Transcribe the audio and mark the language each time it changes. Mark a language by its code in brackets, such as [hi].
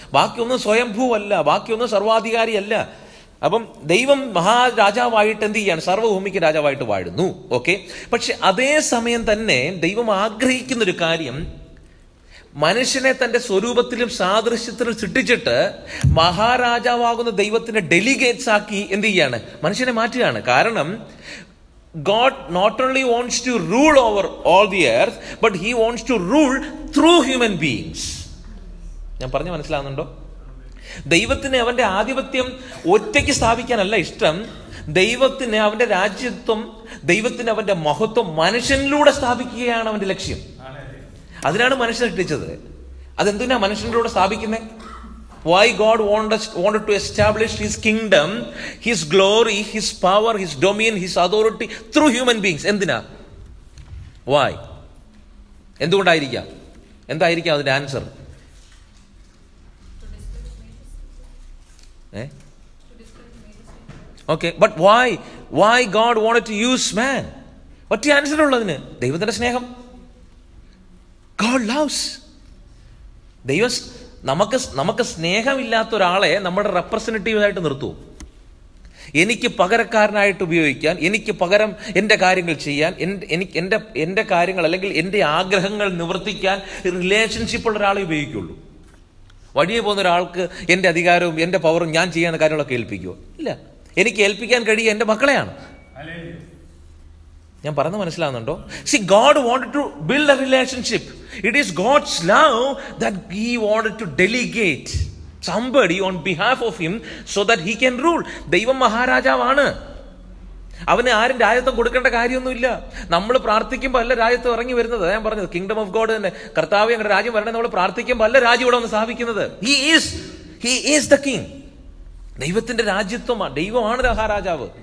[ml] ബാക്കിയൊന്നും സ്വയംഭൂവല്ല, ബാക്കിയൊന്നും സർവാധികാരിയല്ല. അപ്പം ദൈവം മഹാരാജാവായിട്ട് എന്ത് ചെയ്യാണ്? സർവ്വഭൂമിക്ക് രാജാവായിട്ട് വാഴുന്നു. ഓക്കെ. പക്ഷെ അതേ സമയം തന്നെ ദൈവം ആഗ്രഹിക്കുന്നൊരു കാര്യം, മനുഷ്യനെ തന്റെ സ്വരൂപത്തിലും സാദൃശ്യത്തിലും സൃഷ്ടിച്ചിട്ട് മഹാരാജാവാകുന്ന ദൈവത്തിന്റെ ഡെലിഗേറ്റ്സ് ആക്കി എന്ത് ചെയ്യാണ്? മനുഷ്യനെ മാറ്റുകയാണ്. [en] കാരണം God not only wants to rule over all the earth, but he wants to rule through human beings. [ml] ഞാൻ പറഞ്ഞു മനസ്സിലാവുന്നുണ്ടോ? ദൈവത്തിന് അവന്റെ ആധിപത്യം ഒറ്റയ്ക്ക് സ്ഥാപിക്കാനല്ല ഇഷ്ടം. ദൈവത്തിന് അവന്റെ രാജ്യത്വം, ദൈവത്തിന് അവന്റെ മഹത്വം മനുഷ്യനിലൂടെ സ്ഥാപിക്കുകയാണ് അവന്റെ ലക്ഷ്യം. അതിനാണ് മനുഷ്യൻ സൃഷ്ടിച്ചത്. അതെന്തിനാ മനുഷ്യനിലൂടെ സ്ഥാപിക്കുന്നത്? [en] Why God wanted to establish his kingdom, his glory, his power, his dominion, his authority through human beings. [ml] എന്തിനാ? [en] Why? [ml] എന്തുകൊണ്ടായിരിക്കാം? എന്തായിരിക്കാം അതിന്റെ answer? [en] Okay, but why God wanted to use man? [ml] ഒറ്റ ആൻസർ ഉള്ളതിന്, ദൈവത്തിന്റെ സ്നേഹം. [en] God loves. [ml] ദൈവം നമുക്ക് സ്നേഹമില്ലാത്ത ഒരാളെ നമ്മുടെ റെപ്രസെന്റേറ്റീവായിട്ട് നിർത്തുമോ? എനിക്ക് പകരക്കാരനായിട്ട് ഉപയോഗിക്കാൻ, എനിക്ക് പകരം എൻ്റെ കാര്യങ്ങൾ ചെയ്യാൻ, എൻ്റെ കാര്യങ്ങൾ അല്ലെങ്കിൽ എൻ്റെ ആഗ്രഹങ്ങൾ നിവർത്തിക്കാൻ റിലേഷൻഷിപ്പുള്ള ഒരാളെ ഉപയോഗിക്കുള്ളൂ. വഴിയെ പോകുന്ന ഒരാൾക്ക് എൻ്റെ അധികാരവും എൻ്റെ പവറും ഞാൻ ചെയ്യുന്ന കാര്യങ്ങളൊക്കെ ഏൽപ്പിക്കുമോ? ഇല്ല. എനിക്ക് ഏൽപ്പിക്കാൻ കഴിയുക എൻ്റെ മക്കളെയാണ്. ഞാൻ പറഞ്ഞത് മനസ്സിലാവുന്നുണ്ടോ? [en] See, God wanted to build a relationship. It is God's love that he wanted to delegate somebody on behalf of him so that he can rule. [ml] ദൈവം മഹാരാജാവാണ്. അവന് ആരും രാജ്യത്വം കൊടുക്കേണ്ട കാര്യമൊന്നുമില്ല. നമ്മൾ പ്രാർത്ഥിക്കുമ്പോൾ അല്ല രാജ്യത്വം ഇറങ്ങി വരുന്നത്. ഞാൻ പറഞ്ഞത് കിങ്ഡം ഓഫ് ഗോഡ് തന്നെ. കർത്താവ് ഞങ്ങളുടെ രാജ്യം വരണേ നമ്മൾ പ്രാർത്ഥിക്കുമ്പോൾ അല്ല രാജ്യം ഇവിടെ വന്ന് സ്ഥാപിക്കുന്നത്. [en] He is the king. [ml] ദൈവത്തിന്റെ രാജ്യത്വമാണ്. ദൈവമാണ് മഹാരാജാവ്.